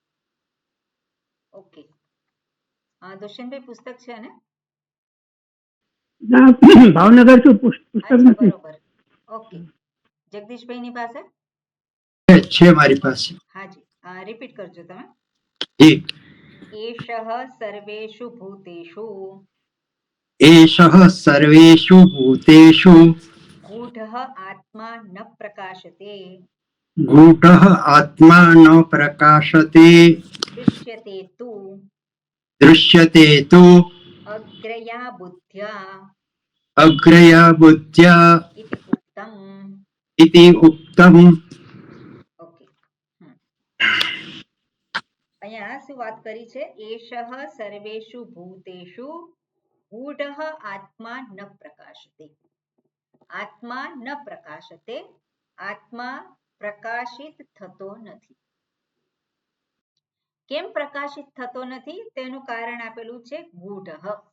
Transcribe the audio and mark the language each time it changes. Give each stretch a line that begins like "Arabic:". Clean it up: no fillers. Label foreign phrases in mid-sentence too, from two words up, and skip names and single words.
Gujarati: ઓકે, દુષ્યંતભાઈ પુસ્તક છે ને? ભાવનગર શું પુસ્તક નથી? બરોબર, ઓકે। જગદીશભાઈ ની પાસે છે મારી પાસે। હાજી, રિપીટ કરજો તમે। જી।
Sanskrit: एषः सर्वेषु भूतेषु एषः सर्वेषु भूतेषु गूढः आत्मा न प्रकाशते गूढः आत्मा न प्रकाशते दृश्यते तु दृश्यते तु अग्रया बुद्ध्या अग्रया बुद्ध्या इति उक्तम् इति उक्तम्.
Gujarati: ઓકે અહીંયા શું વાત કરી છે
Sanskrit: एषः सर्वेषु भूतेषु गूढः आत्मा न प्रकाशते आत्मा न प्रकाशते
Gujarati: આત્મા ન પ્રકાશતે આત્મા પ્રકાશિત થતો નથી કેમ પ્રકાશિત થતો નથી તેનું કારણ આપેલું છે ગૂઢઃ